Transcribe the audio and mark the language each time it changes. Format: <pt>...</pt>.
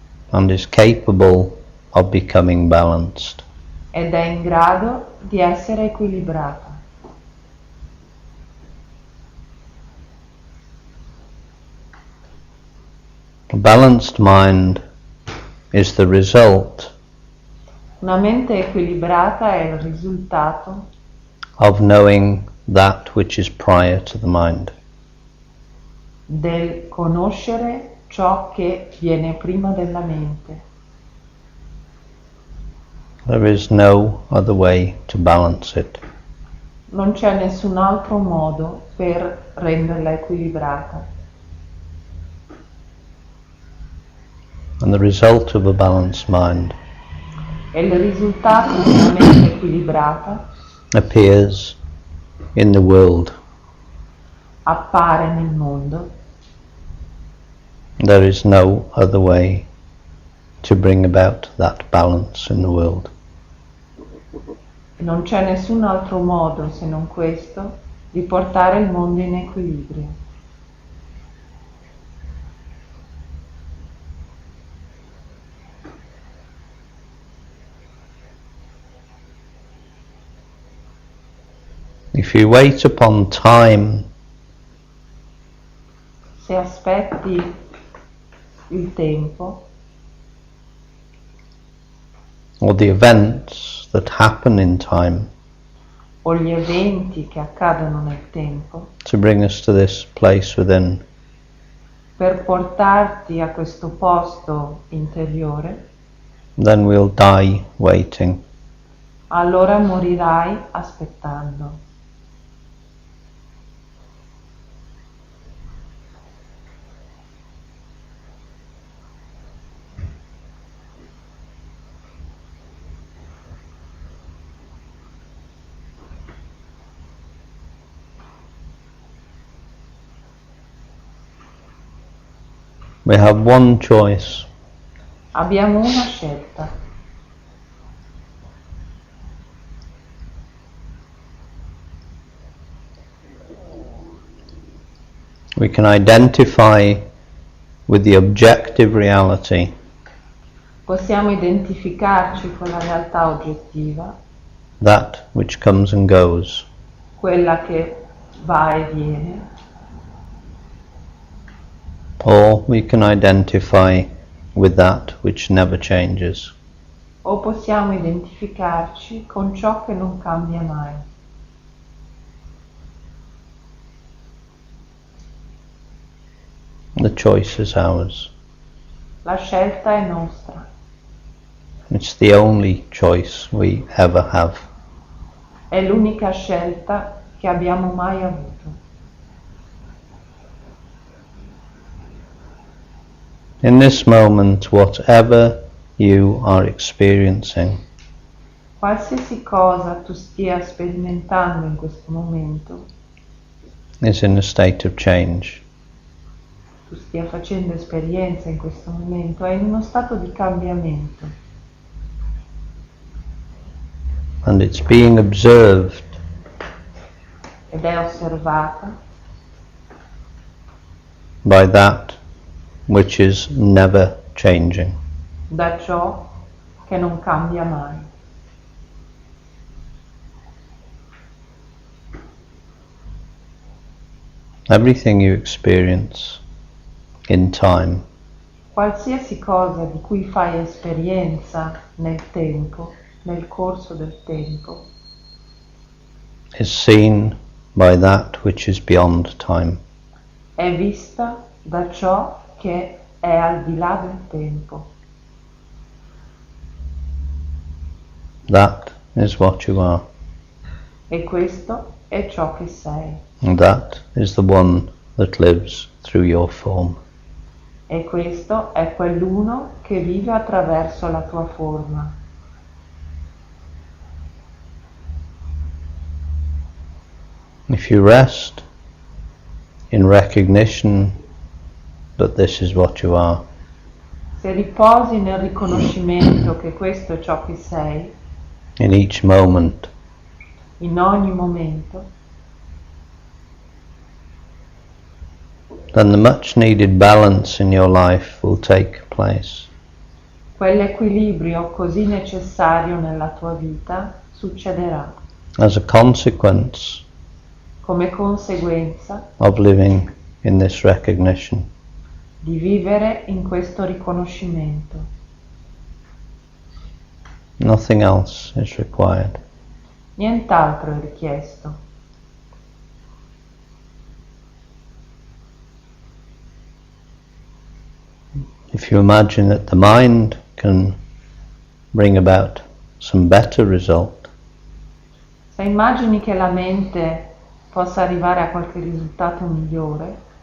<en>and is capable of becoming balanced.</en> <it>ed è in grado di essere equilibrata.</it> <en>A balanced mind is the result</en> <it>Una mente equilibrata è il risultato</it> <en>of knowing that which is prior to the mind.</en> <it>del conoscere ciò che viene prima della mente.</it> <en>There is no other way to balance it.</en> <it>Non c'è nessun altro modo per renderla equilibrata.</it> <en>And the result of a balanced mind</en> <it>E il risultato di una mente equilibrata</it> <en>appears in the world.</en> <it>appare nel mondo.</it> <en>There is no other way to bring about that balance in the world.</en> <it>E non c'è nessun altro modo se non questo di portare il mondo in equilibrio.</it> <en>If you wait upon time</en> <it>Se aspetti il tempo</it> <en>or the events that happen in time</en> <it>o gli eventi che accadono nel tempo</it> <en>to bring us to this place within,</en> <it>per portarti a questo posto interiore,</it> <en>then we'll die waiting.</en> <it>allora morirai aspettando.</it> <en>We have one choice.</en> <it>Abbiamo una scelta.</it> <en>We can identify with the objective reality</en> <it>Possiamo identificarci con la realtà oggettiva,</it> <en>that which comes and goes,</en> <it>quella che va e viene,</it> <en>or we can identify with that which never changes.</en> <it>o possiamo identificarci con ciò che non cambia mai.</it> <en>The choice is ours.</en> <it>La scelta è nostra.</it> <en>It's the only choice we ever have.</en> <it>È l'unica scelta che abbiamo mai avuto.</it> <en>In this moment, whatever you are experiencing</en> <it>Qualsiasi cosa tu stia sperimentando in questo momento,</it> <en>is in a state of change.</en> <it>tu stia facendo esperienza in questo momento, è in uno stato di cambiamento.</it> <en>And it's being observed</en> <it>Ed è osservata</it> <en>by that which is never changing.</en> <it>da ciò che non cambia mai.</it> <en>Everything you experience in time</en> <it>Qualsiasi cosa di cui fai esperienza nel tempo, nel corso del tempo,</it> <en>is seen by that which is beyond time.</en> <it>è vista da ciò che è al di là del tempo.</it> <en>That is what you are.</en> <it>E questo è ciò che sei.</it> <en>And that is the one that lives through your form.</en> <it>E questo è quell'uno che vive attraverso la tua forma.</it> <en>If you rest in recognition that this is what you are,</en> <it>Se riposi nel riconoscimento che questo è ciò che sei,</it> <en>in each moment,</en> <it>in ogni momento,</it> <en>then the much needed balance in your life will take place.</en> <it>quell'equilibrio così necessario nella tua vita succederà</it> <en>As a consequence</en> <it>come conseguenza</it> <en>of living in this recognition.</en> <it>di vivere in questo riconoscimento.</it> <en>Nothing else is required.</en> <it>Nient'altro è richiesto.</it> <en>If you imagine that the mind can bring about some better result,</en> <it>Se immagini che la mente possa arrivare a qualche risultato migliore,</it>